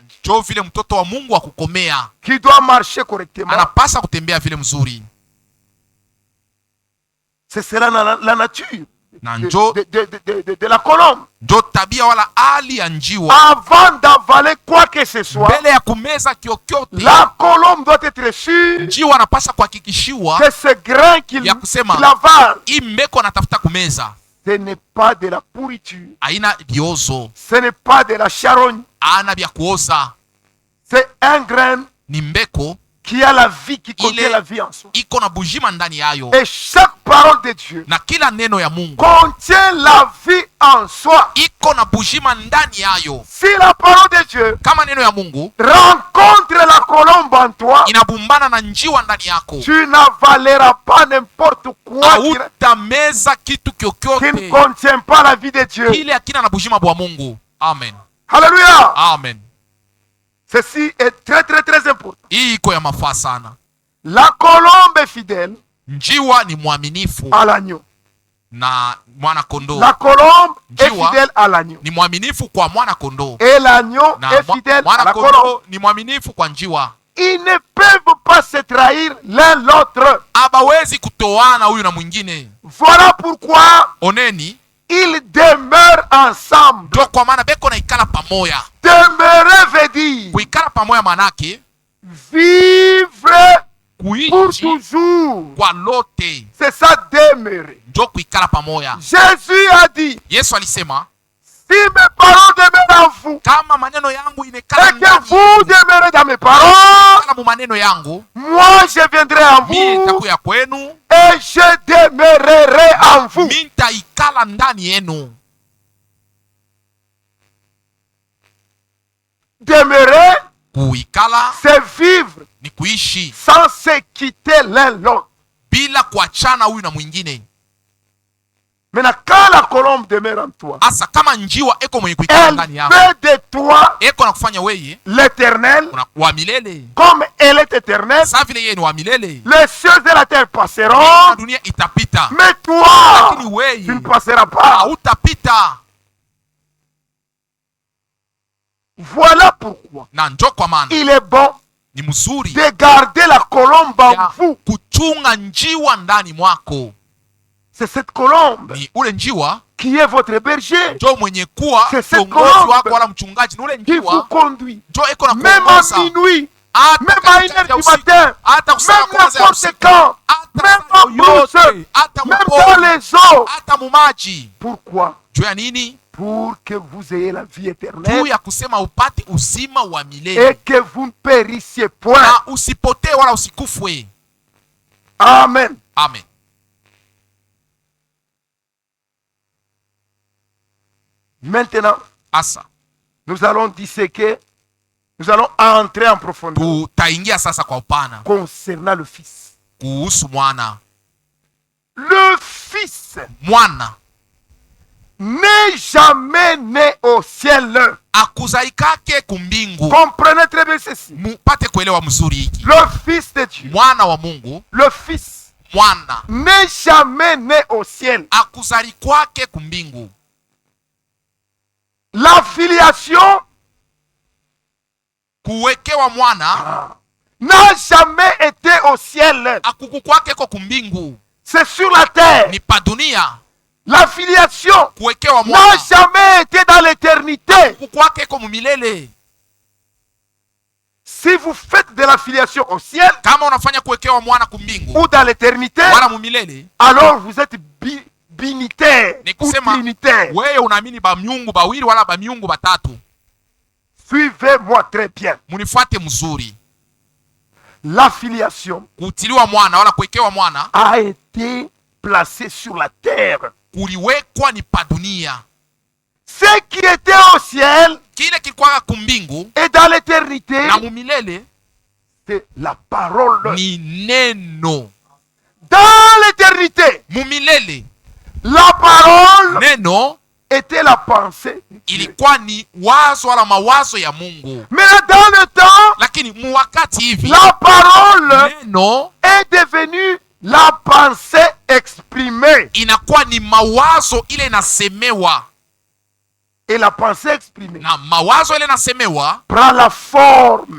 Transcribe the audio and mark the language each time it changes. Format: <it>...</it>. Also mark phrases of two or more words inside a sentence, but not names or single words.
<sw>Jo vile mtoto wa Mungu akukomea</sw> <fr>qui doit marcher correctement.</fr> <sw>anapasa kutembea vile mzuri,</sw> <fr>Ce sera la nature</fr> <sw>na njo</sw> <fr>de la colombe.</fr> <sw>njo tabia wala hali ya njiwa.</sw> <fr>Avant d'avaler quoi que ce soit,</fr> <sw>Mbele ya kumeza kyokyote,</sw> <fr>la colombe doit être sûre</fr> <sw>njiwa anapasa kuhakikishiwa</sw> <fr>que ce grain qu'il</fr> <sw>ya kusema</sw> <fr>avale,</fr> <sw>hii mbeko anatafuta kumeza</sw> <fr>ce n'est pas de la pourriture,</fr> <sw>aina viozo,</sw> <fr>ce n'est pas de la charogne,</fr> <sw>ana vya kuoza,</sw> <fr>c'est un grain</fr> <sw>ni mbeko</sw> <fr>qui a la vie, qui contient</fr> <sw>Ile-</sw> <fr>la vie en soi.</fr> <sw>iko na bujima ndani yayo,</sw> <fr>Et chaque parole de Dieu</fr> <sw>na kila neno ya Mungu</sw> <fr>contient la vie en soi.</fr> <sw>iko na bujima ndani yayo.</sw> <fr>Si la parole de Dieu</fr> <sw>Kama neno ya Mungu</sw> <fr>rencontre la colombe en toi,</fr> <sw>inabumbana na njiwa ndani yako,</sw> <fr>tu n'avaleras pas n'importe quoi</fr> <sw>hautameza kitu</sw> <fr>qui ne</fr> <sw>kyokyote</sw> <fr>contient pas la vie de Dieu.</fr> <sw>kile akina na bujima bwa Mungu.</sw> <fr>Amen. Alléluia. Amen. Ceci est très très très important.</fr> <sw>Hii iko ya mafaa sana.</sw> <fr>La colombe est fidèle</fr> <sw>Njiwa ni mwaminifu</sw> <fr>à l'agneau.</fr> <sw>na mwana kondoo,</sw> <fr>La colombe est</fr> <sw>Njiwa</sw> <fr>fidèle à l'agneau.</fr> <sw>ni mwaminifu kwa mwana kondoo,</sw> <fr>Et l'agneau</fr> <sw>na</sw> <fr>est fidèle à</fr> <sw>mwana</sw> <fr>la colombe.</fr> <sw>kondoo ni mwaminifu kwa njiwa.</sw> <fr>Ils ne peuvent pas se trahir l'un l'autre.</fr> <sw>Abawezi kutoana huyu na mwingine.</sw> <fr>Voilà pourquoi</fr> <sw>Oneni</sw> <fr>Ils demeurent ensemble.</fr> <sw>Ndio kwa maana beko na ikala pamoja.</sw> <fr>Demeurer veut dire</fr> <sw>Kuikala pamoja manake</sw> <fr>vivre pour</fr> <sw>kuishi</sw> <fr>toujours.</fr> <sw>kwa lote.</sw> <fr>C'est ça, demeurer.</fr> <sw>Ndio kuikala pamoja.</sw> <fr>Jésus a dit,</fr> <sw>Yesu alisema</sw> <fr>si mes paroles demeurent en vous,</fr> <sw>kama maneno yangu inekala</sw> <fr>et que</fr> <sw>ndani</sw> <fr>vous demeurez dans mes paroles,</fr> <sw>mu maneno yangu,</sw> <fr>moi je viendrai en</fr> <sw>mimi</sw> <fr>vous</fr> <sw>nitakuya kwenu,</sw> <fr>et je demeurerai en vous.</fr> <sw>mimi nitaikala ndani yenu.</sw> <fr>Demeurer,</fr> <sw>Kuikala</sw> <fr>c'est vivre</fr> <sw>ni kuishi</sw> <fr>sans se quitter l'un l'autre.</fr> <sw>bila kuachana huyu na mwingine.</sw> <fr>Maintenant, quand la colombe demeure en toi,</fr> <sw>Asa kama njiwa eko mwenye kuikala</sw> <fr>elle</fr> <sw>ndani yako,</sw> <fr>fait de toi</fr> <sw>eko na kufanya weye</sw> <fr>l'éternel,</fr> <sw>wa milele.</sw> <fr>comme elle est éternelle.</fr> <sw>Sa vile yeye ni wa milele,</sw> <fr>Les cieux et la terre</fr> <sw>na</sw> <fr>passeront,</fr> <sw>dunia itapita,</sw> <fr>mais toi,</fr> <sw>lakini weye</sw> <fr>tu ne passeras pas.</fr> <sw>hautapita.</sw> <fr>Voilà pourquoi</fr> <sw>Na njo kwa maana</sw> <fr>il est bon</fr> <sw>ni mzuri</sw> <fr>de garder la colombe en</fr> <sw>ya</sw> <fr>vous.</fr> <sw>kuchunga njiwa ndani mwako.</sw> <fr>C'est cette colombe</fr> <sw>Ni ule njiwa</sw> <fr>qui est votre berger,</fr> <sw>njo mwenye kuwa</sw> <fr>C'est cette</fr> <sw>kiongozi</sw> <fr>colombe</fr> <sw>wako wala mchungaji. Ni ule</sw> <fr>qui vous</fr> <sw>njiwa</sw> <fr>conduit.</fr> <sw>njo eko na</sw> <fr>Même à</fr> <sw>kuongoza</sw> <fr>minuit,</fr> <sw>hata</sw> <fr>même à</fr> <sw>katikati</sw> <fr>1</fr> <sw>ya</sw> <fr>heure du</fr> <sw>usiku,</sw> <fr>matin,</fr> <sw>hata kusema</sw> <fr>même</fr> <sw>kwanza ya</sw> <fr>n'importe</fr> <sw>usiku,</sw> <fr>quand,</fr> <sw>hata</sw> <fr>même</fr> <sw>saa</sw> <fr>en brousse,</fr> <sw>yoyote, hata</sw> <fr>même</fr> <sw>mpori,</sw> <fr>dans les eaux.</fr> <sw>hata mumaji.</sw> <fr>Pourquoi?</fr> <sw>Juu ya nini?</sw> <fr>Pour que vous ayez la vie</fr> <sw>Juu</sw> <fr>éternelle</fr> <sw>ya kusema upate uzima wa</sw> <fr>et</fr> <sw>milele</sw> <fr>que vous ne périssiez point.</fr> <sw>na usipotee wala usikufwe.</sw> <fr>Amen.</fr> <sw>Amen.</sw> <fr>Maintenant,</fr> <sw>Asa</sw> <fr>nous allons disséquer, nous allons entrer en profondeur</fr> <sw>tutaingia sasa kwa upana</sw> <fr>concernant le Fils.</fr> <sw>kuhusu mwana.</sw> <fr>Le Fils</fr> <sw>Mwana</sw> <fr>n'est jamais né au ciel.</fr> <sw>akuzaikake kumbingu.</sw> <fr>Comprenez très bien ceci.</fr> <sw>Mupate kuelewa mzuri hiki.</sw> <fr>Le Fils de Dieu,</fr> <sw>Mwana wa Mungu,</sw> <fr>le Fils,</fr> <sw>mwana</sw> <fr>n'est jamais né au ciel.</fr> <sw>akuzalikwake kumbingu.</sw> <fr>La filiation</fr> <sw>Kuwekewa mwana</sw> <fr>n'a jamais été au ciel.</fr> <sw>akukukwake ko kumbingu,</sw> <fr>C'est sur la terre.</fr> <sw>ni pa dunia.</sw> <fr>La filiation</fr> <sw>Kuwekewa</sw> <fr>n'a</fr> <sw>mwana</sw> <fr>jamais été dans l'éternité.</fr> <sw>kukwake ko mumilele.</sw> <fr>Si vous faites de la filiation au ciel</fr> <sw>Kama unafanya kuwekewa mwana kumbingu</sw> <fr>ou dans l'éternité,</fr> <sw>wala mumilele,</sw> <fr>alors vous êtes binitaire</fr> <sw>ni</sw> <fr>ou</fr> <sw>kusema</sw> <fr>trinitaire.</fr> <sw>wewe unaamini ba miungu bawili wala ba miungu batatu.</sw> <fr>Suivez-moi très bien.</fr> <sw>Munifuate mzuri.</sw> <fr>La filiation</fr> <sw>Kutiliwa mwana wala kuwekewa mwana</sw> <fr>a été placée sur la terre.</fr> <sw>kuliwekwa ni pa dunia.</sw> <fr>Ce qui était au ciel</fr> <sw>Kile kilikuwa kumbingu</sw> <fr>et dans l'éternité,</fr> <sw>na mumilele</sw> <fr>c'est la parole.</fr> <sw>ni neno.</sw> <fr>Dans l'éternité,</fr> <sw>Mumilele</sw> <fr>la parole</fr> <sw>neno</sw> <fr>était la pensée de Dieu.</fr> <sw>ilikuwa ni wazo wala mawazo ya Mungu,</sw> <fr>Mais dans le temps,</fr> <sw>lakini muwakati hivi</sw> <fr>la parole</fr> <sw>neno</sw> <fr>est devenue la pensée exprimée.</fr> <sw>inakuwa ni mawazo ile inasemewa,</sw> <fr>Et la pensée exprimée</fr> <sw>na mawazo ile inasemewa</sw> <fr>prend la forme</fr>